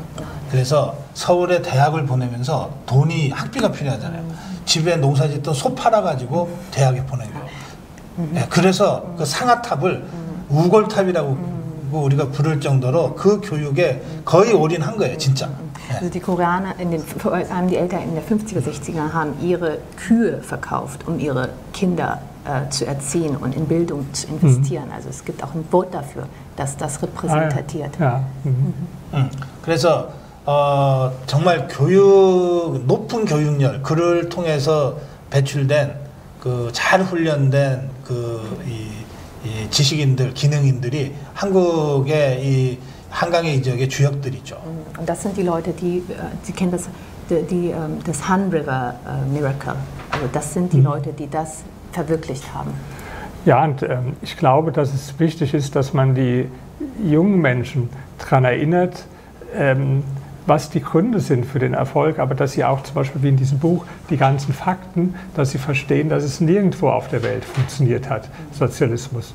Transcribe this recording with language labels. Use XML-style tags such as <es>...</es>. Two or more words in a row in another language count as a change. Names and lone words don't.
<ko>그래서 서울에 대학을 보내면서 돈이 학비가 필요하잖아요. 집에 농사짓던 소 팔아가지고 대학에 보내요. 네, 그래서 그 상아탑을 우골탑이라고 우리가 부를 정도로 그 교육에 거의 올인한 거예요, 진짜.</ko> <de>Also die Koreaner, vor allem die Eltern in den 50er, 60er haben ihre Kühe verkauft, um ihre Kinder zu erziehen und in Bildung zu investieren. Also es gibt auch ein Wort dafür, dass das repräsentiert. Ja.</de> <ko>그래서 정말 높은 교육열, 그를 통해서 배출된 그 잘 훈련된 이 지식인들, 기능인들이 한국의 이 한강의 이 지역의 주역들이죠.</ko> <de>Und das sind die Leute, Sie kennen das Han River Miracle. Also das sind die Leute, die das verwirklicht haben. Ja, und ich glaube, dass es wichtig ist, dass man die jungen Menschen daran erinnert, was die Gründe sind für den Erfolg, aber dass sie auch zum Beispiel wie in diesem Buch die ganzen Fakten, dass sie verstehen, dass es nirgendwo auf der Welt funktioniert hat, Sozialismus.</de>